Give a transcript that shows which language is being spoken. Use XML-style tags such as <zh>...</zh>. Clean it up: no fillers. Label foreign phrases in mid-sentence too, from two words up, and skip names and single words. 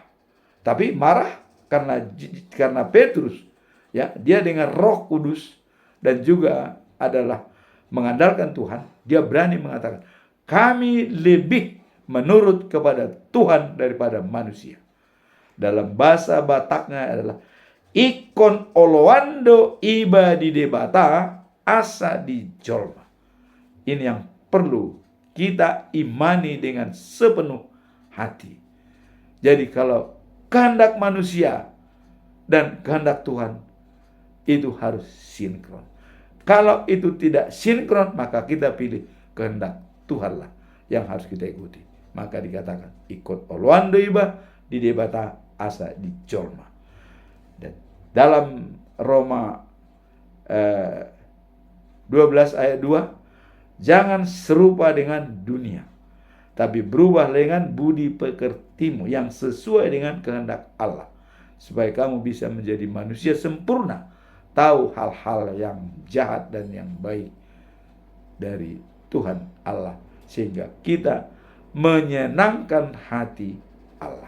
<id>Tapi marah karena Petrus, ya, dia dengan Roh Kudus dan juga adalah mengandalkan Tuhan, dia berani mengatakan, kami lebih menurut kepada Tuhan daripada manusia. Dalam bahasa Bataknya adalah</id> <bbc>ikon oloando iba di debata asa di jolma.</bbc> <id>Ini yang perlu kita imani dengan sepenuh hati. Jadi kalau kehendak manusia dan kehendak Tuhan itu harus sinkron. Kalau itu tidak sinkron, maka kita pilih kehendak Tuhanlah yang harus kita ikuti. Maka dikatakan ikut</id> <bbc>oloando iba di debata asa di jolma.</bbc> <id>Dan dalam Roma 12 ayat 2, jangan serupa dengan dunia, tapi berubah dengan budi pekertimu yang sesuai dengan kehendak Allah, supaya kamu bisa menjadi manusia sempurna, tahu hal-hal yang jahat dan yang baik dari Tuhan Allah, sehingga kita menyenangkan hati Allah.</id>